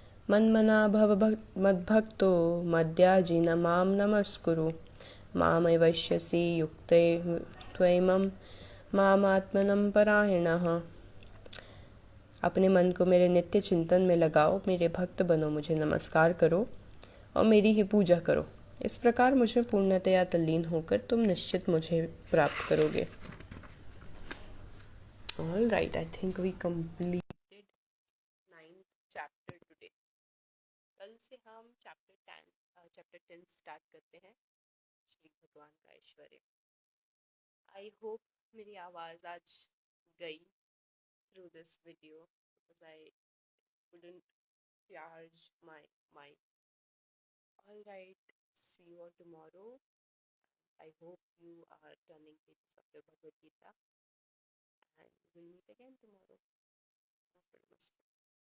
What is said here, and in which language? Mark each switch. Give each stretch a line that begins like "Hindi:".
Sanskrit: मन्मना भव मद्भक्तो मद्याजिन मां नमस्कुरु मामवैश्यसि युक्ते त्वैमं मामात्मनं परायणः।
Hindi: अपने मन को मेरे नित्य चिंतन में लगाओ, मेरे भक्त बनो, मुझे नमस्कार करो और मेरी ही पूजा करो। इस प्रकार मुझे पूर्णतया तल्लीन होकर तुम निश्चित मुझे प्राप्त करोगे।
English: All right, I think we completed 9th chapter today.
Hindi: कल से हम चैप्टर 10 स्टार्ट करते हैं, श्री भगवान का ऐश्वर्य।
English: I hope
Hindi: मेरी आवाज़ आज गई
English: through this video because I couldn't charge my mic. All right, see you all tomorrow. I hope you are turning pages of your Bhagavad Gita and we'll meet again tomorrow. Namaste.